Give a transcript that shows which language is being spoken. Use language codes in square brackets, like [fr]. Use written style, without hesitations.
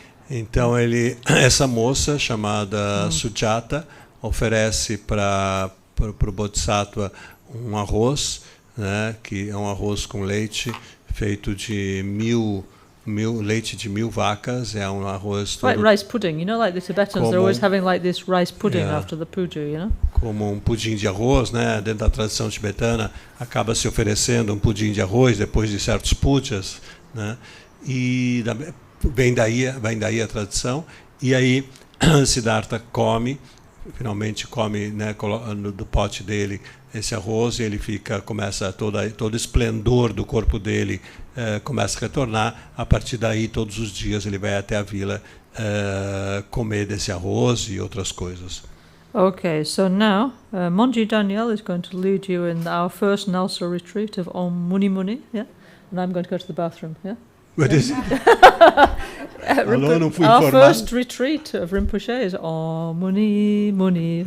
[pt] Então essa moça chamada Sujata oferece para o Bodhisattva um arroz, né, que é um arroz com leite feito de leite de 1.000 vacas, é um arroz todo, [en] Like rice pudding, you know, like the Tibetans, they're always having like this rice pudding after the puja, you know? [pt] como um pudim de arroz, né? Dentro da tradição tibetana acaba se oferecendo um pudim de arroz depois de certos pujas, né? E vem daí a tradição. E aí Siddhartha finalmente come, né, do pote dele esse arroz, e ele começa todo o esplendor do corpo dele começa a retornar. A partir daí, todos os dias ele vai até a vila comer desse arroz e outras coisas. [en] Okay, so now Monji Daniel is going to lead you in our first Nalsa retreat of Om Muni Muni, yeah? And I'm going to go to the bathroom, yeah? What is it? Our first retreat of Rinpoche is Om Muni Muni.